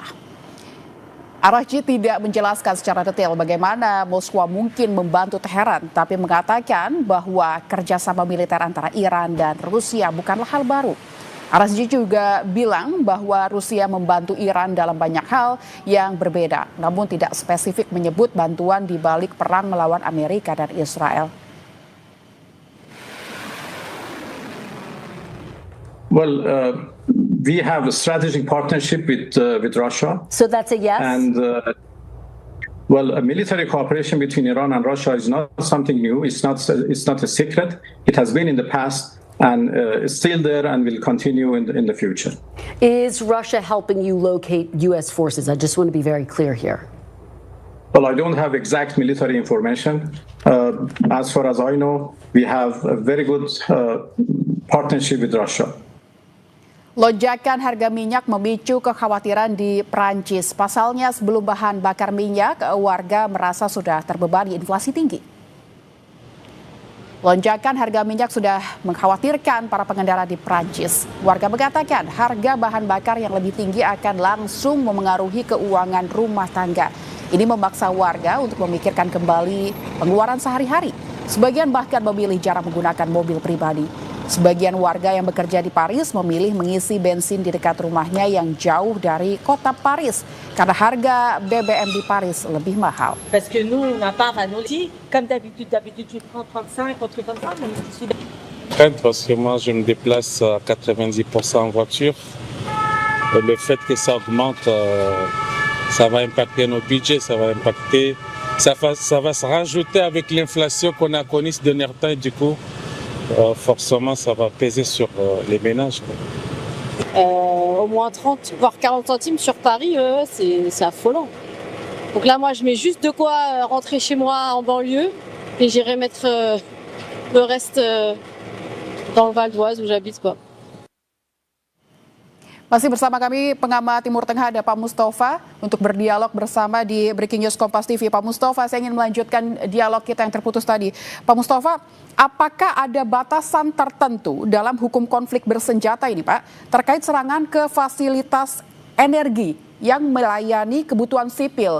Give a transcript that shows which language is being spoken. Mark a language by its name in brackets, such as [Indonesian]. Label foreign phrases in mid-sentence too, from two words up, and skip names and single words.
[Indonesian] Araghchi tidak menjelaskan secara detail bagaimana Moskwa mungkin membantu Teheran, tapi mengatakan bahwa kerjasama militer antara Iran dan Rusia bukanlah hal baru. Araghchi juga bilang bahwa Rusia membantu Iran dalam banyak hal yang berbeda, namun tidak spesifik menyebut bantuan di balik perang melawan Amerika dan Israel. [English] Well, we have a strategic partnership with Russia. So that's a yes? And well, a military cooperation between Iran and Russia is not something new. It's not a secret. It has been in the past. And it's still there and will continue in the future. Is Russia helping you locate U.S. forces? I just want to be very clear here. Well, I don't have exact military information. As far as I know, we have a very good partnership with Russia. [Indonesian] Lonjakan harga minyak memicu kekhawatiran di Prancis. Pasalnya, sebelum bahan bakar minyak, warga merasa sudah terbebani inflasi tinggi. Lonjakan harga minyak sudah mengkhawatirkan para pengendara di Prancis. Warga mengatakan harga bahan bakar yang lebih tinggi akan langsung memengaruhi keuangan rumah tangga. Ini memaksa warga untuk memikirkan kembali pengeluaran sehari-hari. Sebagian bahkan memilih jarang menggunakan mobil pribadi. Sebagian warga yang bekerja di Paris memilih mengisi bensin di dekat rumahnya yang jauh dari kota Paris karena harga BBM di Paris lebih mahal. [French] Parce que nous, on n'a pas ici, comme d'habitude, tu prends 35, un truc comme ça, mais je suis... Parce que moi, je me déplace à 90% en voiture. Et le fait que ça augmente, ça va impacter nos budgets, ça va impacter... Ça va se rajouter avec l'inflation qu'on a connue ces derniers temps, et du coup, forcément, ça va peser sur les ménages. Au moins 30, voire 40 centimes sur Paris, c'est affolant. Donc là, moi, je mets juste de quoi rentrer chez moi en banlieue et j'irai mettre le reste dans le Val d'Oise où j'habite, quoi. [Indonesian] Masih bersama kami pengamat Timur Tengah ada Pak Mustafa untuk berdialog bersama di Breaking News Kompas TV. Pak Mustafa, saya ingin melanjutkan dialog kita yang terputus tadi. Pak Mustafa, apakah ada batasan tertentu dalam hukum konflik bersenjata ini, Pak, terkait serangan ke fasilitas energi yang melayani kebutuhan sipil?